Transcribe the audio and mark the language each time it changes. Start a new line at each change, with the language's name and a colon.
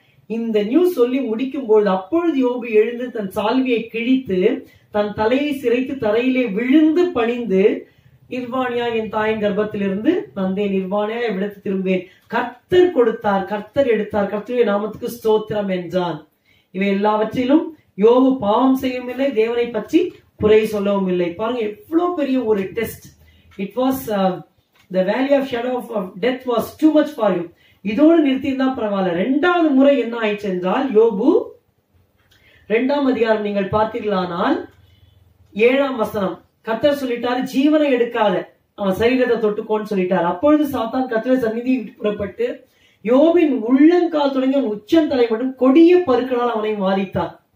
Tamil: இந்த நியூஸ் சொல்லி முடிக்கும் பொழுது அப்பொழுது யோபு எழுந்து தன் சால்வியை கிழித்து தன் தலையை சிரைத்து தரையிலே விழுந்து பணிந்து, நிர்வாணியா என் தாயின் கர்ப்பத்திலிருந்து வந்தேன், நிர்வாணியா விடத்து திரும்பேன், கர்த்தர் கொடுத்தார், கர்த்தர் எடுத்தார், கர்த்தருடைய நாமத்துக்கு ஸ்தோத்திரம் என்றான். இவை எல்லாவற்றிலும் யோபு பாவம் செய்யவும் இல்லை, தேவனை பற்றி குறை சொல்லவும் இல்லை. பாருங்க எவ்வளவு பெரிய ஒரு test.
English: It was the valley of shadow of death was too much for him.
Tamil: இதோடு நிறுத்தியிருந்தா பரவாயில்ல. 2வது முறை என்ன ஆயிடுச்சு என்றால், யோபு 2ஆம் அதிகாரம் நீங்கள் பார்த்தீர்களானால் 7ஆம் வசனம், கர்த்தர் சொல்லிட்டாரு ஜீவனை எடுக்காத, அவன் சரீரத்தை தொட்டுக்கோன்னு சொல்லிட்டார். அப்பொழுது சாத்தான் கர்த்தருடைய சந்நிதியை விட்டு புறப்பட்டு யோபின் உள்ளங்கால் தொடங்கி உச்சந்தலை மட்டும் கொடிய பருக்களால் அவனை வாதித்தார்.